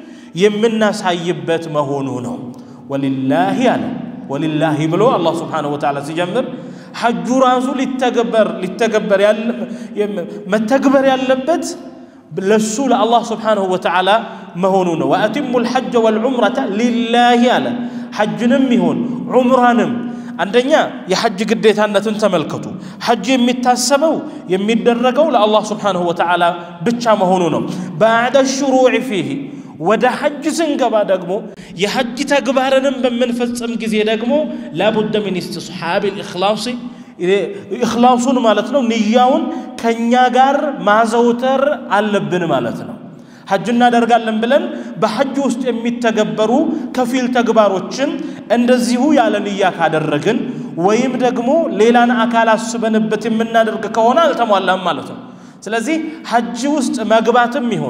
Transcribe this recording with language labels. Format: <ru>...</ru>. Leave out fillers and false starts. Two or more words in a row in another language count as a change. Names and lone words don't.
<am>የምናሳይበት መሆኑ ነው ወሊላሂ አለ ወሊላሂ ብሎ አላህ</am> <ar>سبحانه وتعالى</ar> <am>ሲጀምር ሐጁ ራሱ ሊተገበር መተግበር ያለበት ለሱ ለአላህ</am> <ar>سبحانه وتعالى</ar> <am>መሆኑ ነው</am> <ar>وأتموا الحج والعمره لله</ar> <am>አለ ሐጅንም ይሁን ዑምራንም አንደኛ የሐጅ ግዴታነትን ተመልከቱ ሐጅ የሚታሰበው የሚደረገው ለአላህ</am> <ar>سبحانه وتعالى</ar> <am>ብቻ መሆኑ ነው</am> <ar>بعد الشروع فيه</ar> <am>ወደ ሐጅ ስንገባ ደግሞ የሐጅ ተግባርንም በመንፈጽም ጊዜ ደግሞ</am> <ar>لابد من استصحاب الاخلاص</ar> <am>اخلاصون ማለት ነው ንያውን ከኛ ጋር ማዘውተር አለብን ማለት ነው ሐጅ እናደርጋለን ብለን በሐጅ ውስጥ የሚተገበሩ ከፊል ተግባሮችን እንደዚሁ ያለ ንያ ካደረግን ወይም ደግሞ ሌላን አካል አስበንበት የምናደርግ ከሆነ አልተሟላም ማለት ነው ስለዚህ ሐጅ ውስጥ መግባትም ይሁን</am>